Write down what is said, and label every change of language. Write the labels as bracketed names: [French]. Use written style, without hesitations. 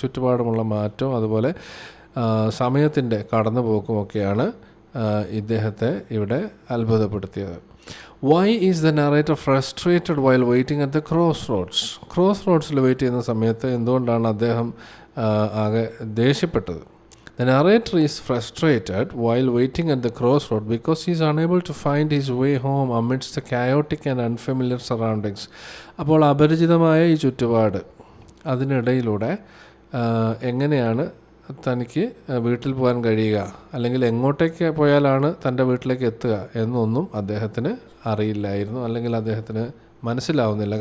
[Malayalam] ചുറ്റുപാടുമുള്ള മാറ്റവും അതുപോലെ സമയത്തിൻ്റെ കടന്നുപോക്കുമൊക്കെയാണ് ഇദ്ദേഹത്തെ ഇവിടെ അത്ഭുതപ്പെടുത്തിയത്. [English] why is the narrator frustrated while waiting at the cross റോഡ്സിൽ [Malayalam] wait ചെയ്യുന്ന സമയത്ത് എന്തുകൊണ്ടാണ് അദ്ദേഹം ആകെ ദേഷ്യപ്പെട്ടത്? [English] The narrator is frustrated while waiting at the crossroad because he is unable to find his way home amidst the chaotic and unfamiliar surroundings. [Malayalam] അപ്പോൾ അപരിചിതമായ ഈ ചുറ്റുപാട് അതിനിടയിലൂടെ എങ്ങനെയാണ് തനിക്ക് വീട്ടിൽ പോകാൻ കഴിയുക, അല്ലെങ്കിൽ എങ്ങോട്ടേക്ക് പോയാലാണ് തൻ്റെ വീട്ടിലേക്ക് എത്തുക എന്നൊന്നും അദ്ദേഹത്തിന് അറിയില്ലായിരുന്നു, അല്ലെങ്കിൽ അദ്ദേഹത്തിന് മനസ്സിലാവുന്നില്ല.